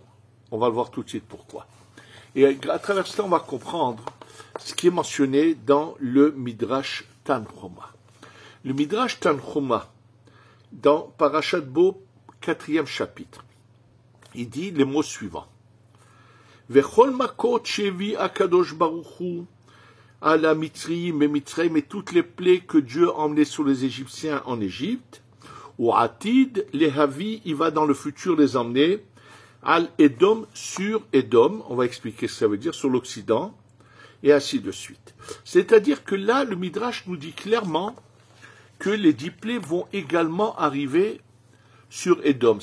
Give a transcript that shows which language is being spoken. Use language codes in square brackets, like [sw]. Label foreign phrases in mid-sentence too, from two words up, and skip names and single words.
[fr] On va le voir tout de suite pourquoi. Et à travers cela, on va comprendre ce qui est mentionné dans le Midrash Tanhuma. Le Midrash Tanhuma, dans Parashat Bo, 4e chapitre, il dit les mots suivants. [he] וכל מכות שהביא הקדוש ברוך הוא על מצרים [fr] et mitzrayim et toutes les plaies que Dieu a emmenées sur les Égyptiens en Égypte, ou atid les havi, il va dans le futur les emmener, [he] על אדום [fr] sur Edom, on va expliquer ce que ça veut dire, sur l'Occident, et ainsi de suite. C'est-à-dire que là, le Midrash nous dit clairement que les 10 plaies vont également arriver sur Edom.